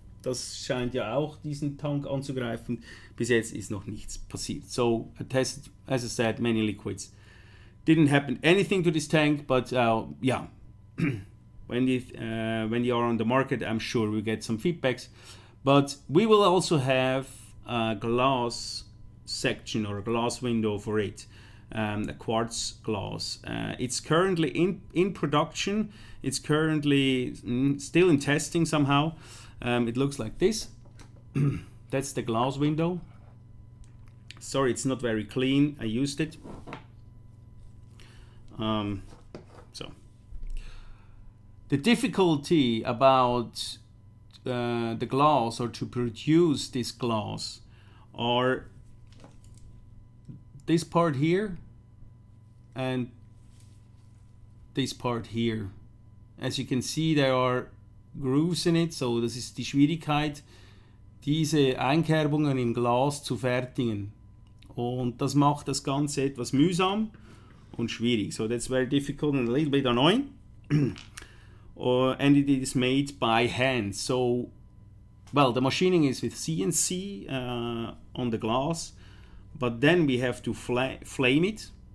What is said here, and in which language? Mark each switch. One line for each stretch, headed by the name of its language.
German: Das scheint ja auch diesen Tank anzugreifen. Bis jetzt ist noch nichts passiert.
English: So I tested, as I said, many liquids. Didn't happen anything to this tank, but yeah, when you are on the market, I'm sure we get some feedbacks. But we will also have a glass section or a glass window for it, a quartz glass. It's currently in production. It's currently still in testing somehow. It looks like this. That's the glass window. Sorry, it's not very clean. I used it. So the difficulty about the glass, or to produce this glass, are this part here and this part here. As you can see, there are grooves in it, so
German: das ist die Schwierigkeit, diese Einkerbungen im Glas zu fertigen. Und das macht das Ganze etwas mühsam und schwierig.
English: So that's very difficult and a little bit annoying. And it is made by hand. So, well, the machining is with CNC on the glass, but then we have to flame it.